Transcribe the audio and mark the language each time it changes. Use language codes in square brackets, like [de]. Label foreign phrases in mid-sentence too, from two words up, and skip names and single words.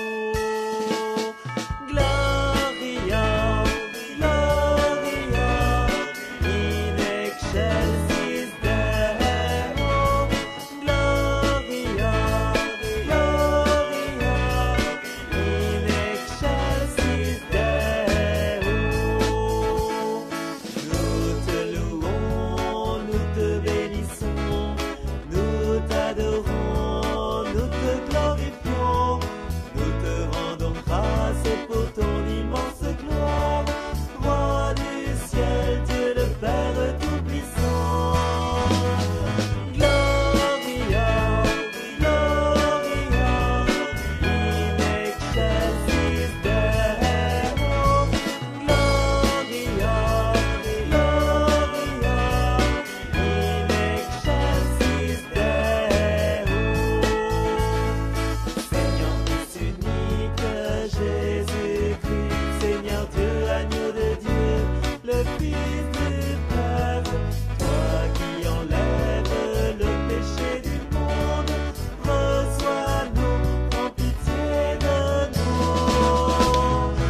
[la] Gloria, Gloria, in excelsis Deo. Gloria, Gloria, in excelsis Deo. [fr] Nous te louons, nous te bénissons, nous t'adorons, nous te glorifions, nous te rendons grâce pour ton immense gloire, Roi du ciel, Dieu le Père Tout-Puissant. [la] Gloria, Gloria, in excelsis Deo. Gloria, Gloria, in excelsis Deo. [fr] Seigneur Fils unique, Jésus-Christ, Seigneur Dieu, agneau de Dieu, le Fils du Père, toi qui enlèves le péché du monde, reçois-nous, prends pitié de nous.